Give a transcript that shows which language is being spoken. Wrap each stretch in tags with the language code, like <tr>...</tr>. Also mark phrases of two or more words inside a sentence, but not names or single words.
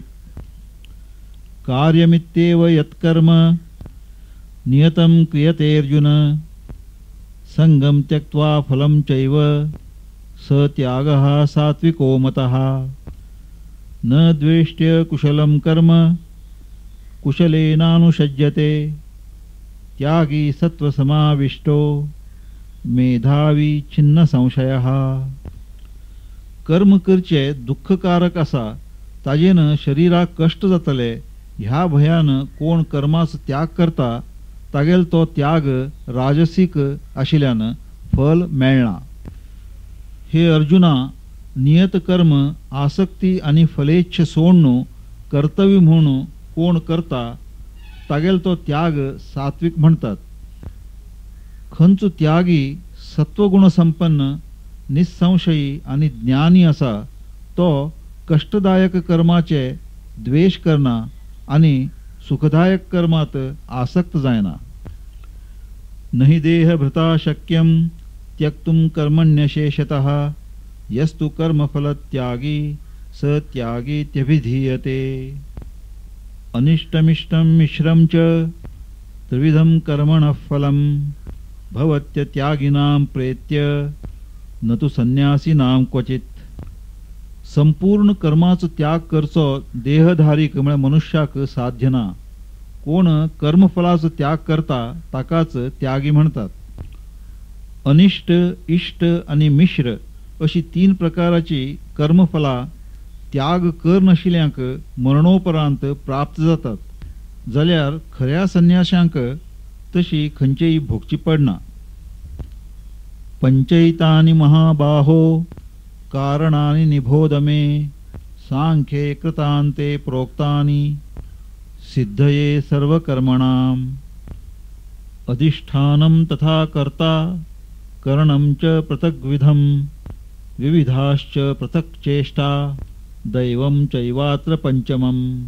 <sa>कार्यमित्येव यत्कर्म नियतं क्रियतेऽर्जुन संगम त्यक्त्वा फलं चैव स त्यागः सात्विको मतः. न द्वेष्ट्य कुशलं कर्म कुशलेनानुषज्यते त्यागी सत्वसमाविष्टो मेधावी छिन्न संशयः.</sa> <kok>कर्म करचे दुःखकारक असा ताजेन शरीराक कष्ट जातले ह्या भयान कोण कर्माचो त्याग करता तागेल तो त्याग राजसीक आशिल्ल्यान फल मेळना. हे अर्जुना, नियत कर्म आसक्ती आणि फलेच्छ सोडणू कर्तव्य म्हणून कोण करता तागेल तो त्याग सात्विक म्हणतात. खंचो त्यागी सत्वगुण संपन्न निसंशयी आणि ज्ञानी असा तो कष्टदायक कर्माचे द्वेष करना आणि सुखदायक कर्मात आसक्त जायना.</kok> <sa>नहि देह भृता शक्यम त्यक्तुम कर्मण्यशेषतः यस्तु कर्मफल त्यागी स त्यागीत्यभिधीयते. अनिष्टमिष्टं मिश्रं च त्रिविधं कर्मणः फलं भवत्यत्यागिनां प्रेत्य न तु संन्यासीनां क्वचित.</sa> <kok>संपूर्ण कर्माचो त्याग करचो देहधारीक म्हळ्यार मनुष्याक साध्य ना. कोण कर्मफलाचो त्याग करता ताकाच त्यागी म्हणतात. अनिष्ट, इष्ट आणि मिश्र अशी तीन प्रकाराची कर्मफला त्याग कर नाशिल्ल्यांक मरणोपरांत प्राप्त जातात. जाल्यार खऱ्या संन्याशांक तशी खंयचेय भोगची पडना.</kok> <sa>पंचैतानि महाबाहो कारणानि निबोध मे सांख्ये कृतान्ते प्रोक्तानि सिद्धये सर्वकर्मणाम्. अधिष्ठानं तथा कर्ता करणं च पृथग्विधं विविधाश्च पृथक् चेष्टा दैवं चैवात्र पंचमम्.</sa>